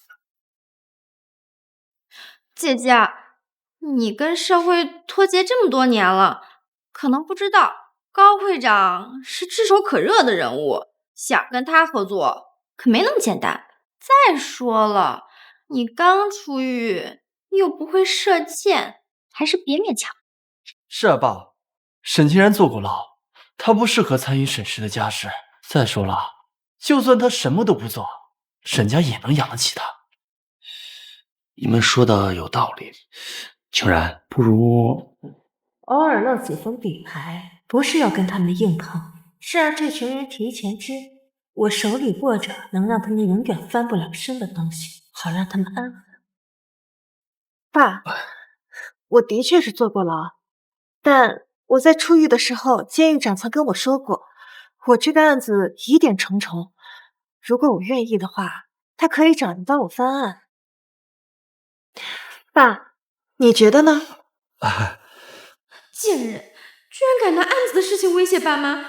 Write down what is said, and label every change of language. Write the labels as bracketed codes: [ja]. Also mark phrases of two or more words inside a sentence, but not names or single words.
[zh] 姐姐，你跟社會脫節這麼多年了，可能不知道高會長是炙手可熱的人物，想跟他合作可沒那麼簡單。再說了，你剛出獄，又不會射箭，還是別勉強。是啊，爸，沈清然坐過牢，他不適合參與沈氏的家事。再說了，就算他什麼都不做，沈家也能養得起他。你們說的有道理，清然，不如偶爾漏幾封底牌，不是要跟他們硬碰，是讓這群人提前知我手裡握着能讓他們永遠翻不了身的東西，好讓他們安穩。爸，我的確是坐過牢，但我在出獄的時候，監獄長曾跟我說過，我這個案子疑點重重，如果我願意的話，他可以找人幫我翻案。爸，你覺得呢？賤人，居然敢拿案子的事情威脅爸媽！